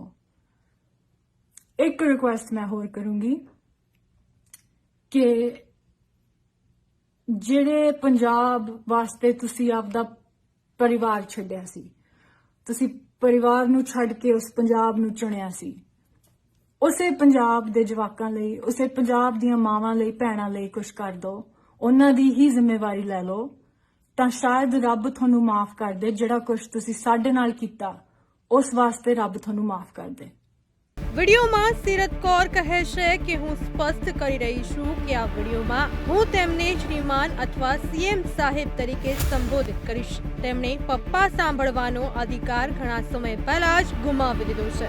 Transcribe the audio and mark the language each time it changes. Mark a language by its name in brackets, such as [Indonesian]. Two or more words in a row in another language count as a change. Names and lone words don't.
[Punjabi] ਇੱਕ ਰਿਕੁਐਸਟ ਮੈਂ ਹੋਰ ਕਰੂੰਗੀ ਕਿ ਜਿਹੜੇ ਪੰਜਾਬ ਵਾਸਤੇ ਤੁਸੀਂ ਆਪਦਾ ਪਰਿਵਾਰ ਛੱਡਿਆ ਸੀ, ਤੁਸੀਂ ਪਰਿਵਾਰ ਨੂੰ ਛੱਡ ਕੇ ਉਸ ਪੰਜਾਬ ਨੂੰ ਚੁਣਿਆ ਸੀ, ਉਸੇ ਪੰਜਾਬ ਦੇ ਜਵਾਕਾਂ ਲਈ, ਉਸੇ ਪੰਜਾਬ ਦੀਆਂ ਮਾਵਾਂ ਲਈ, ਭੈਣਾਂ ਲਈ ਕੁਝ ਕਰ ਦਿਓ, ਉਹਨਾਂ ਦੀ ਹੀ ਜ਼ਿੰਮੇਵਾਰੀ ਲੈ ਲਓ, ਤਾਂ ਸ਼ਾਇਦ ਰੱਬ ਤੁਹਾਨੂੰ ਮਾਫ ਕਰ ਦੇ। ਜਿਹੜਾ ਕੁਝ ਤੁਸੀਂ ਸਾਡੇ ਨਾਲ ਕੀਤਾ ਉਸ ਵਾਸਤੇ ਰੱਬ ਤੁਹਾਨੂੰ [Gujarati] માફ કરી દે। વિડીયોમાં સીરત કૌર કહે છે કે હું સ્પષ્ટ કરી રહી છું કે આ વિડીયોમાં હું તેમને શ્રીમાન અથવા સીએમ સાહેબ તરીકે સંબોધિત કરીશ। તેમણે પપ્પા સાંભળવાનો અધિકાર ઘણા સમય પહેલા જ ગુમાવી દીધો છે।